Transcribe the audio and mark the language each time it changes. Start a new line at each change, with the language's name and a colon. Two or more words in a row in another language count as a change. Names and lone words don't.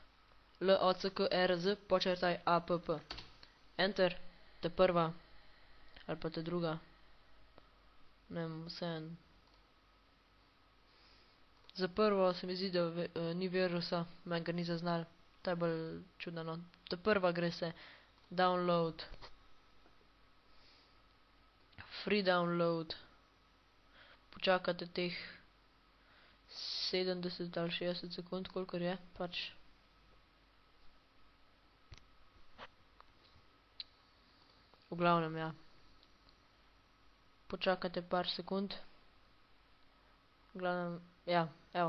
Slovenian: L-O-C-K-R-Z, počrtaj A-P-P. Enter, te prva, ali pa te druga. Ne vem, vseeno. Za prvo se mi zdi, da ni virusa, meni ga ni zaznal. To je bolj čudno, no. Te prva gre se download.
English: Free download.
Slovenian: Počakate teh 70 ali 60 sekund, kolikor je, pač. V glavnem, ja. Počakate par sekund. V glavnem, ja, evo.